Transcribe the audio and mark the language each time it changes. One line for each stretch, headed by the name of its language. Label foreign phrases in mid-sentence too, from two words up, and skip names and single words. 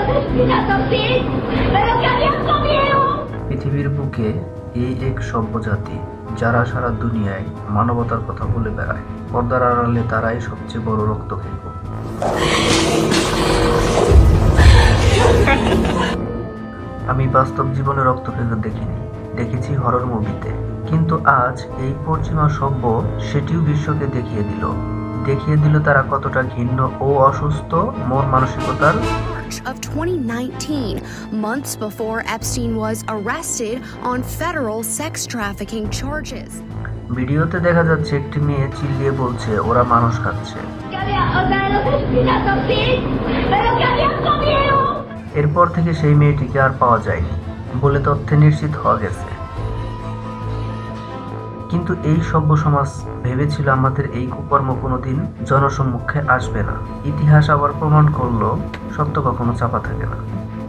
Spanish: asesinato, sí, pero que habían comido.
Bangla: পৃথিবীর বুকে এই এক সভ্য জাতি যারা সারা দুনিয়ায় মানবতার কথা বলে বেড়ায়। পর্দার আড়ালে তারাই সবচেয়ে বড় রক্তপিপাসু। আমি বাস্তব জীবনে রক্তপিপাসু দেখিনি, দেখেছি হরর মুভিতে। কিন্তু আজ এই পশ্চিমা সভ্য সেটিও বিশ্বকে দেখিয়ে দিল তারা কতটা ঘৃণ্য ও অসুস্থ মন মানসিকতার।
English: Of 2019, months before Epstein was arrested on federal sex trafficking charges.
Bangla: ভিডিওতে দেখা যাচ্ছে একটি মেয়ে চিল্লিয়ে বলছে ওরা মানুষ খাচ্ছে।
Spanish: O sea, los asesinatos, sí, pero que habían comido.
Bangla: এরপর থেকে সেই মেয়েটিকে আর পাওয়া যায়নি বলে তথ্যে নিশ্চিত হওয়া গেছে। কিন্তু এই সভ্য সমাজ ভেবেছিল আমাদের এই কুকর্ম কোনোদিন জনসম্মুখে আসবে না। ইতিহাস আবার প্রমাণ করলো সত্য কখনো চাপা থাকে না।